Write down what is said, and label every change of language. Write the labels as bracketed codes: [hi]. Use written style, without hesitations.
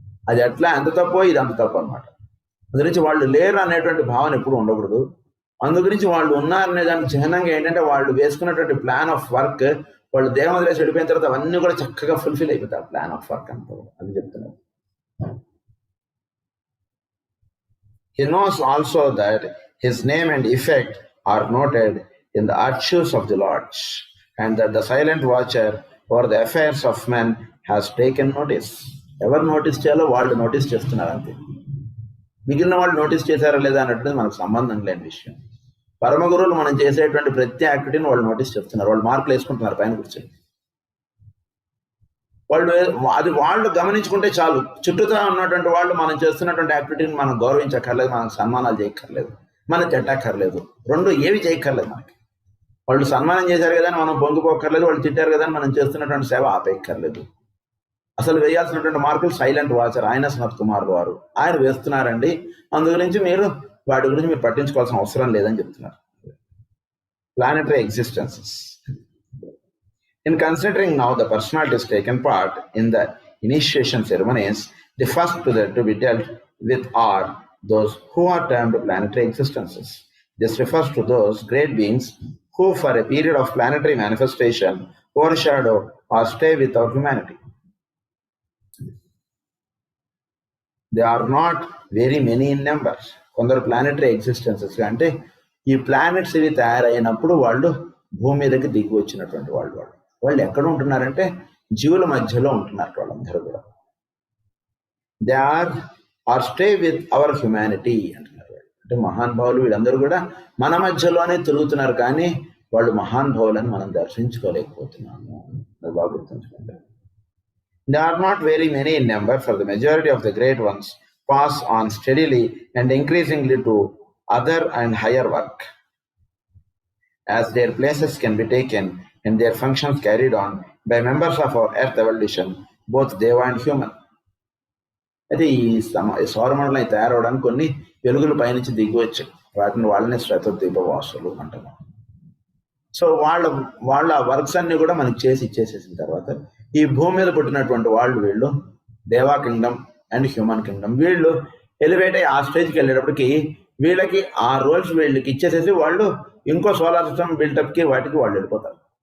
[te] అది ఎట్లా ఎంత తప్పో ఇది అంత తప్పు అనమాట. అందుగురించి వాళ్ళు లేరు అనేటువంటి భావన ఎప్పుడు ఉండకూడదు. అందుగురించి వాళ్ళు ఉన్నారనే దానికి చిహ్నంగా ఏంటంటే వాళ్ళు వేసుకున్నటువంటి ప్లాన్ ఆఫ్ వర్క్, వాళ్ళు దేహం వదిలేసి వెళ్ళిపోయిన తర్వాత అవన్నీ కూడా చక్కగా ఫుల్ఫిల్ అయిపోతాయి. ప్లాన్ ఆఫ్ వర్క్ అంతా అది చెప్తున్నారు. [en] He knows also that his name and effect are noted in the archives of the Lords, and that the silent watcher over the affairs of men has taken notice. [te] ఎవరు notice చేయాలో వాళ్ళు notice చేస్తున్నారు అంతే. మిగిలిన వాళ్ళు notice చేశారా లేదా అన్నట్టు మనకు సంబంధం లేని విషయం. పరమ గురువులు మనం చేసేటువంటి ప్రతి యాక్టివిటీని వాళ్ళు నోటీస్ చేస్తున్నారు, వాళ్ళు మార్కులు వేసుకుంటున్నారు పైన కూర్చొని. వాళ్ళు గమనించుకుంటే చాలు. చుట్టూతో ఉన్నటువంటి వాళ్ళు మనం చేస్తున్నటువంటి యాక్టివిటీని మనం గౌరవించక్కర్లేదు, మనకు సన్మానాలు చేయక్కర్లేదు, మనం తిట్టక్కర్లేదు, రెండు ఏవి చేయక్కర్లేదు మనకి. వాళ్ళు సన్మానం చేశారు కదా అని మనం పొంగిపోక్కర్లేదు, వాళ్ళు తిట్టారు కదా అని మనం చేస్తున్నటువంటి సేవ ఆపేయక్కర్లేదు. అసలు వేయాల్సినటువంటి మార్కులు సైలెంట్ వాచర్ ఆయన సనత్ కుమార్ వారు ఆయన వేస్తున్నారండి. అందు గురించి వాటి గురించి మీరు పట్టించుకోవాల్సిన అవసరం లేదని చెప్తున్నారు. [en] Planetary existences. In considering now the personalities taken part in the initiation ceremonies, the first to be dealt with are those who are termed planetary existences. This refers to those great beings who for a period of planetary manifestation overshadow or stay with our humanity. They are not very many in numbers. [te] కొందరు planetary existences అంటే ఈ planets ఇవి తయారైనప్పుడు వాళ్ళు భూమి మీదకి దిగి వచ్చినటువంటి వాళ్ళు ఎక్కడ ఉంటున్నారంటే జీవుల మధ్యలో ఉంటున్నారు వాళ్ళందరూ కూడా. [en] They are stay with our humanity అంటున్నారు. [te] అంటే మహానుభావులు వీళ్ళందరూ కూడా మన మధ్యలోనే తిరుగుతున్నారు, కానీ వాళ్ళు మహానుభావులని మనం దర్శించుకోలేకపోతున్నాము. బాగా గుర్తుంచుకుంటారు. [en] They are not very many in number, for the majority of the great ones pass on steadily and increasingly to other and higher work, as their places can be taken and their functions carried on by members of our earth evolution, both Deva and human. [te] అయితే ఈ సౌరమండలం తయారవడానికి కొన్ని వెలుగులు పైనుంచి దిగివచ్చు, వాటిని వాళ్ళని శ్వేతద్వీప వాసులు అంటున్నాం. So వాళ్ళ వర్క్స్ అన్ని కూడా మనకి ఇచ్చేసేసిన తర్వాత ఈ భూమి మీద పుట్టినటువంటి వీళ్ళు [en] deva kingdom and human kingdom, [te] వీళ్ళు ఎలివేట్ అయ్యి ఆ స్టేజ్కి వెళ్ళేటప్పటికి వీళ్ళకి ఆ రోల్స్ వీళ్ళకి ఇచ్చేసేసి వాళ్ళు ఇంకో సోలార్ సిస్టమ్ బిల్టప్కి వాటికి వాళ్ళు వెళ్ళిపోతారు.